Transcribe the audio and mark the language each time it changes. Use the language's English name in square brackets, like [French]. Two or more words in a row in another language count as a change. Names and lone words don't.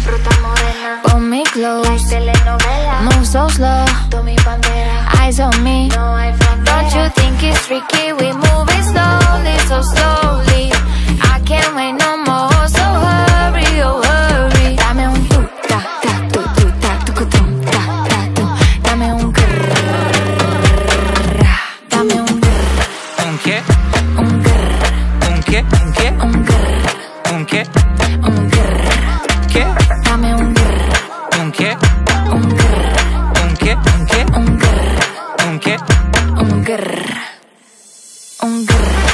[Spanish] Fruta morena, [English] pull me close, [Spanish] telenovela, [English] move so slow, [Spanish] tú mi bandera, [English] eyes on me. [Spanish] no hay [English] Don't you [Spanish] frontera. [English] think it's tricky? We moving slowly, so slowly. I can't wait no more, so hurry, oh hurry. [Spanish] Dame un tu, ta, ta, tu, ta, tu, tum, ta, ta, tu. Dame un grrr. Dame un grrr. Un che? Un grrr. Un che? Un che? Un grrr. Un che? Un grrr. Che? Dame un grrr. Un che? Un grrr. Un che? Un che? Un grrr. Un che? Un grrr. Un grrr.